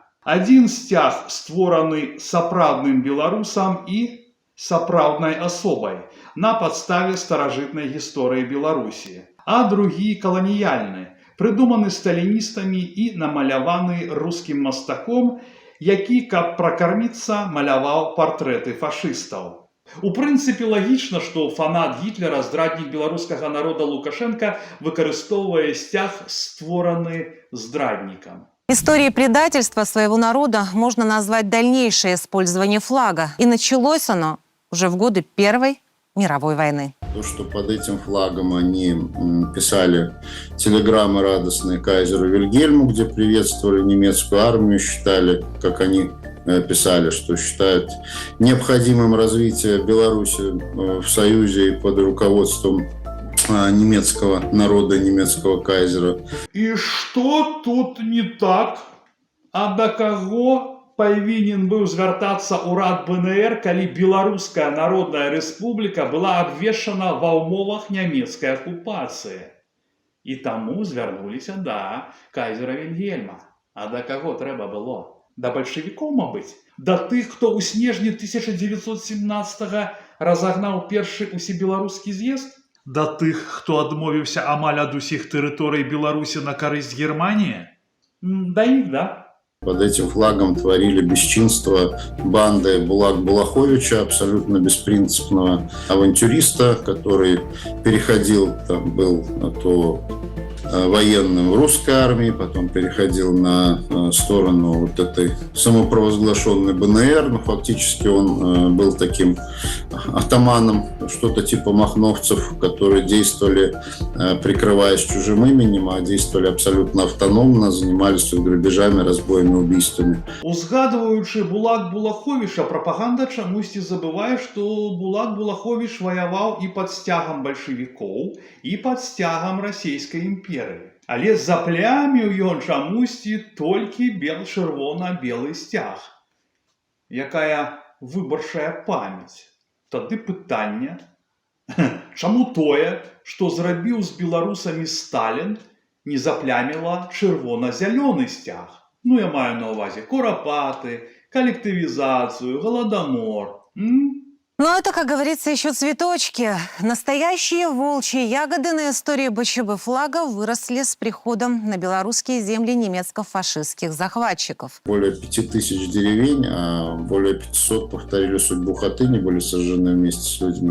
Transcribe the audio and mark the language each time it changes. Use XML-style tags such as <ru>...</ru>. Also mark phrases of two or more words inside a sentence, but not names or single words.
<be>Адзін сцяг створаны сапраўдным беларусам і сапраўднай асобай на падставе старажытнай гісторыі Беларусі, а другі каланіяльны, прыдуманы сталіністамі і намаляваны рускім мастаком, які, каб пракарміцца, маляваў партрэты фашыстаў. У прынцыпе, лагічна, што фанат Гітлера, здраднік беларускага народа Лукашенко, выкарыстоўвае сцяг, створаны здраднікам.</be> <ru>Историей предательства своего народа можно назвать дальнейшее использование флага. И началось оно уже в годы Первой мировой войны. То, что под этим флагом они писали телеграммы радостные кайзеру Вильгельму, где приветствовали немецкую армию, считали, как они писали, что считают необходимым развитие Беларуси в союзе и под руководством немецкого народа, немецкого кайзера.</ru> <be>І што тут не так? А да каго павінен быў звяртацца ўрад БНР, калі Беларуская Народная Рэспубліка была абвешчана ва ўмовах нямецкай акупацыі? І таму звярнуліся да кайзера Вільгельма. А да каго трэба было? Да бальшавікоў, мабыць? Да тых, хто ў снежні 1917-го разагнаў першы усебеларускі з'езд? да тых, хто адмовіўся амаль ад усіх тэрыторый Беларусі на карысць Германіі? Да іх, да.</be> <ru>Под этим флагом творили бесчинство банды Булак-Булаховича, абсолютно беспринципного авантюриста, который переходил, там был то военным в русской армии, потом переходил на сторону вот этой самопровозглашенной БНР, но фактически он был таким атаманом, что-то типа махновцев, которые действовали, прикрываясь чужим именем, а действовали абсолютно автономно, занимались грабежами, разбоями, убийствами.</ru> <be>Узгадываючы Булак-Булаховича, прапаганда чамусьці забывае, што Булак-Булахович ваяваў і пад сцягам бальшавікоў, і пад сцягам расійскай імперыі. Але запляміў ён чамусьці толькі чырвона-белы сцяг. Якая выбарчая памяць. Тады пытанне, чаму тое, што зрабіў з беларусамі Сталін, не запляміла чырвона-зялёны сцяг? Ну, я маю на ўвазе курапаты, коллективизацию, голодомор.</be> <ru>Ну, это, как говорится, еще цветочки. Настоящие волчьи ягоды на истории БЧБ флага выросли с приходом на белорусские земли немецко-фашистских захватчиков. Более 5000 деревень, а более 500 повторили судьбу Хатыни, были сожжены вместе с людьми.</ru>